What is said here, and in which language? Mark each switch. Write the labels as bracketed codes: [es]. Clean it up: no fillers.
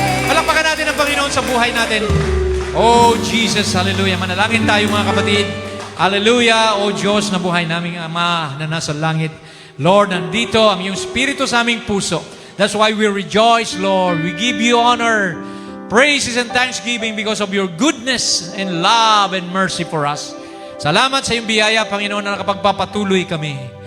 [tl] Palakpakan natin ang Panginoon sa buhay natin. Oh, Jesus, hallelujah. Manalangin tayo mga kapatid. Hallelujah, O Diyos na buhay naming Ama na nasa langit. Lord, nandito ang iyong Espiritu sa aming puso. [en] That's why we rejoice, Lord. We give you honor, praises, and thanksgiving because of your goodness and love and mercy for us. [tl] Salamat sa iyong biyaya, Panginoon, na nakapagpapatuloy kami.